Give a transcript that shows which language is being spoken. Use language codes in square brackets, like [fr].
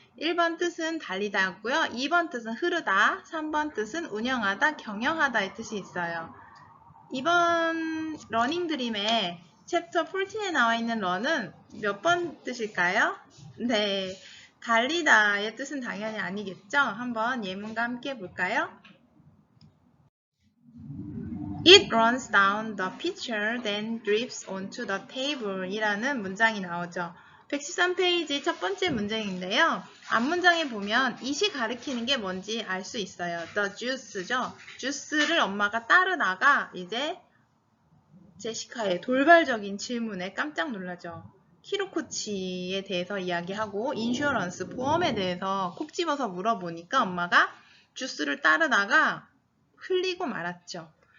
[ko] 1번 뜻은 달리다고요. 2번 뜻은 흐르다, 3번 뜻은 운영하다, 경영하다의 뜻이 있어요. 이번 러닝 드림의 챕터 14에 나와 있는 run은 몇 번 뜻일까요? 네, 달리다의 뜻은 당연히 아니겠죠? 한번 예문과 함께 볼까요? [en] It runs down the pitcher, then drips onto the table [ko] 이라는 문장이 나오죠. 113페이지 첫 번째 문장인데요. 앞문장에 보면 it이 가리키는 게 뭔지 알 수 있어요. [en] The juice죠. [ko] 주스를 엄마가 따르다가 이제 제시카의 돌발적인 질문에 깜짝 놀라죠. 키로코치에 대해서 이야기하고 인슈어런스, 보험에 대해서 콕 집어서 물어보니까 엄마가 주스를 따르다가 흘리고 말았죠.